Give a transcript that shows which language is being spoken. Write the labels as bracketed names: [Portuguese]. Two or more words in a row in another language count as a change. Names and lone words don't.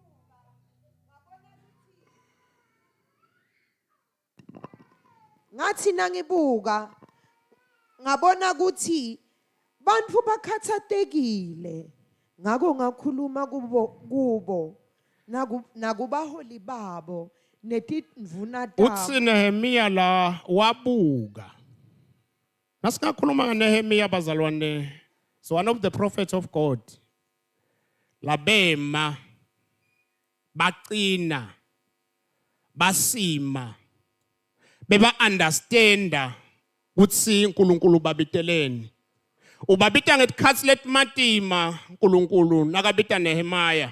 [Swati] Ngathi nangibuka ngabona ukuthi bantu bakhathatekile ngako ngakhuluma kubo nakubaholi babo netindvuna tabo. Uthi Nehemiya la wabuka. Nasingakhuluma ngaNehemiya bazalwane. [English] So one of the prophets of God. [Swati] Labema baqina basima beba understanda ukuthi uNkulunkulu babiteleni. Ubabita ngesikhathi letmatima uNkulunkulu nakabita Nehemiya.